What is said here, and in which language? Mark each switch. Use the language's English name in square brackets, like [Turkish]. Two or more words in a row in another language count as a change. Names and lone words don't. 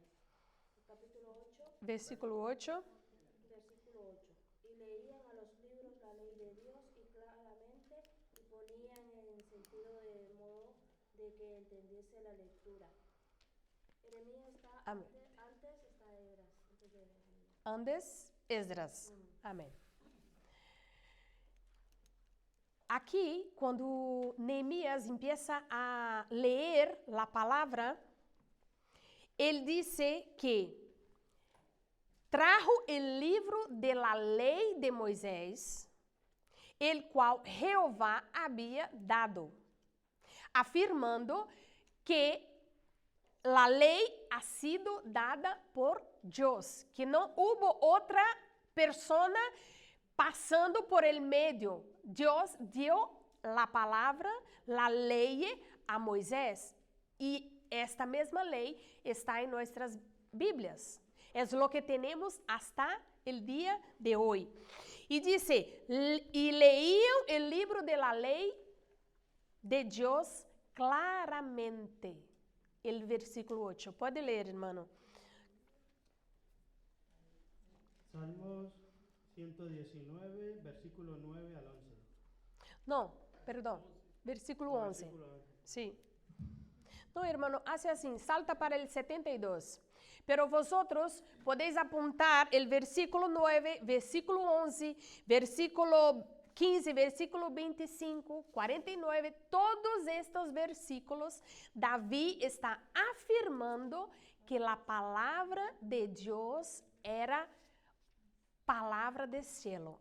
[Spanish] Capítulo 8. Versículo 8. Versículo 8. Y leían a los libros la ley de Dios y claramente y ponían en sentido de modo de que entendiese la lectura. Jeremías está antes está Esdras. Antes, Esdras. Amém. [Portuguese] Aqui, quando Neemias empieza a ler a palavra, ele disse [Spanish] que trajo el livro de la lei [Portuguese] de Moisés, el qual Jeová havia dado, afirmando que a lei ha sido dada por Deus, que não hubo outra persona passando por el medio. Deus deu a palavra, a lei a Moisés, e esta mesma lei está em nossas Bíblias. É o que temos [Spanish] hasta el dia [Portuguese] de hoje. [Spanish] E dice, e leíam el libro de la lei de Deus claramente. El versículo 8. [Portuguese] Pode ler, [Spanish] hermano. Salmos 119, versículo 9 al 11. [Portuguese] Não, perdão. [Spanish] Versículo 11. Versículo 11. Sí. No, hermano, hace así, salta para el 72. Pero vosotros podéis apuntar el versículo 9, versículo 11, versículo 15, versículo 25, 49, todos estos versículos, David está afirmando que la palabra de Dios era palabra del cielo.